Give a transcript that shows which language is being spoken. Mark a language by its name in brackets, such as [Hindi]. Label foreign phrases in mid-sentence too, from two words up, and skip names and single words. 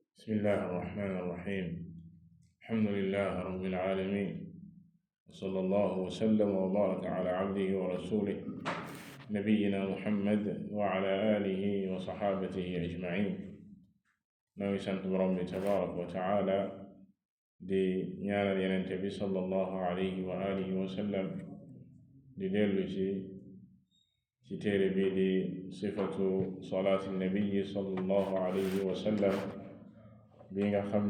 [Arabic] بسم الله الرحمن الرحيم. الحمد لله رب العالمين، وصلى الله وسلم وبارك على عبده ورسوله نبينا محمد وعلى آله وصحابته أجمعين. [Wolof] nooy sant borom bi [Arabic] تبارك وتعالى [Wolof] di ñaanal yenente bi [Arabic] صلى الله عليه وعلى آله وسلم [Wolof] di dellu ci téere bi di sifatu salaati nabiyi [Arabic] صلى الله عليه وسلم [Wolof] bi nga xam